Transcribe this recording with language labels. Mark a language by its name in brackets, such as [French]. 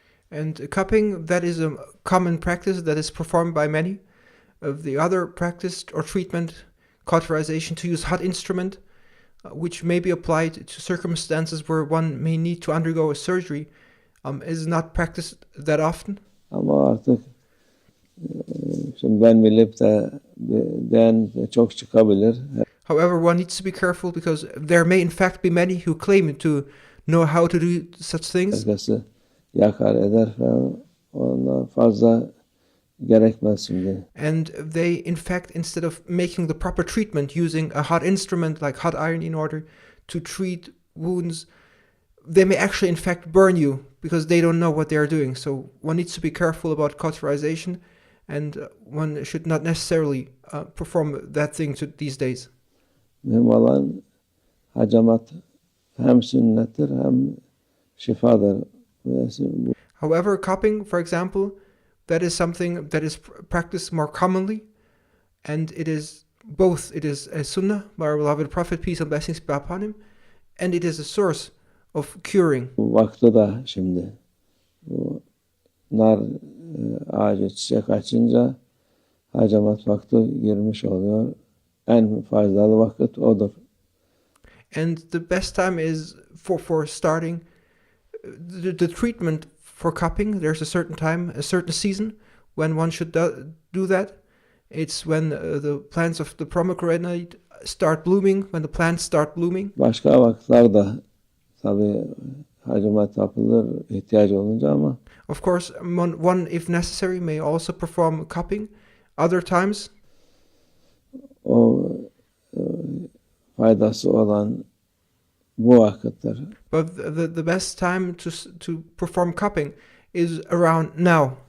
[English] And cupping, that is a common practice that is performed by many. The other practice or treatment, cauterization, to use hot instrument, which may be applied to circumstances where one may need to undergo a surgery, is not practiced that often. [Turkish] Ama artık şimdi ben bilip de çok çıkabilir. [English] However, one needs to be careful because there may in fact be many who claim to know how to do such things. [Turkish] Herkesi yakar eder falan, ondan fazla gerekmez şimdi. [English] And they in fact, instead of making the proper treatment using a hot instrument like hot iron in order to treat wounds, they may actually in fact burn you because they don't know what they are doing. So one needs to be careful about cauterization, and one should not necessarily perform that thing these days. [Turkish] Mühim olan hacamat hem sünnettir hem şifadır. [English] However, cupping, for example, that is something that is practiced more commonly, and it is both. It is a sunnah by our beloved Prophet, peace and blessings be upon him, and it is a source of curing. [Turkish] Bu vakti da şimdi bu nar ağacı çiçek açınca hacamat vakti girmiş oluyor. En faydalı vakit odur. [English] And the best time is for starting the treatment for cupping. There's a certain time, a certain season when one should do that. It's when the plants of the pomegranate start blooming, when the plants start blooming. [Turkish] Başka vakitler de Tabii hacamat yapılır ihtiyacı olunca ama [English] Of course, one, if necessary, may also perform cupping. Other times, [Turkish] o faydası olan bu vakitler. [English] but the best time to perform cupping is around now,